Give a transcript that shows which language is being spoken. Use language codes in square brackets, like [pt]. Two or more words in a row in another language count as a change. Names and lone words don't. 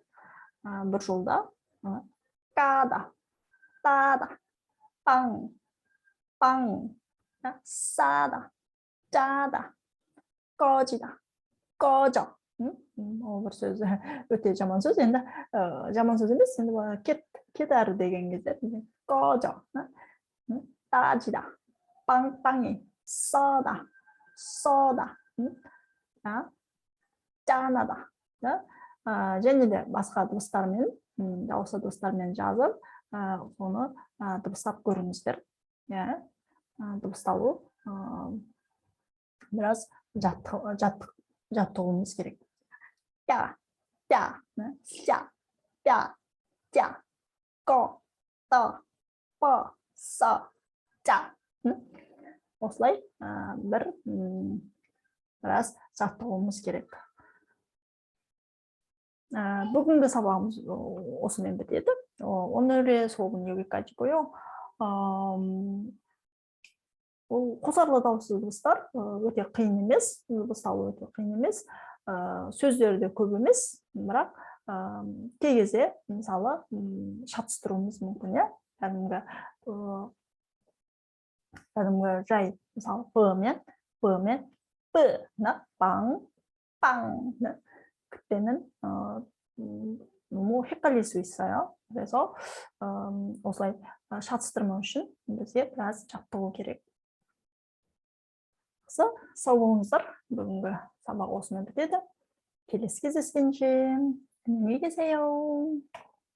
[kk] Бір жолда қада, тада, паң, сада, жада, қожида, қожо. Ол бір сөз өте жаман сөз. Енді жаман сөз емес, енді кетәрі деген кезде қожо, [ko] 따지다, 빵빵이, 써다, 짠하다. [kk] және де басқа дыбыстармен, дауысты дыбыстармен жазып, соны дыбыстап көріңіздер. Дыбысталу біраз жаттығуымыз керек. [ko] 야, 샤, 자, 거, 떠, 뻐, 써, 자. [kk] Осылай біраз жаттығуымыз керек. Бүгінгі сабағымыз осымен бітеді. [ko] 오늘의 수업은 여기까지고요. [kk] қосарлы дауыссыз дыбыстар өте қиын емес, дыбысталу өте қиын емес, сөздері де көп емес, бірақ кей кезде мысалы шатыстыруымыз мүмкін, кәдімгі жай, мысалы б-мен п-ны, [ko] 빵, 그때는 너무 헷갈릴 수 있어요. [kk] 그래서 осылай шатыстырмау үшін бізге біраз жаттығу керек. Сау болыңыздар. Бүгінгі сабақ осымен бітеді. Келесі кездескенше аман болыңыздар.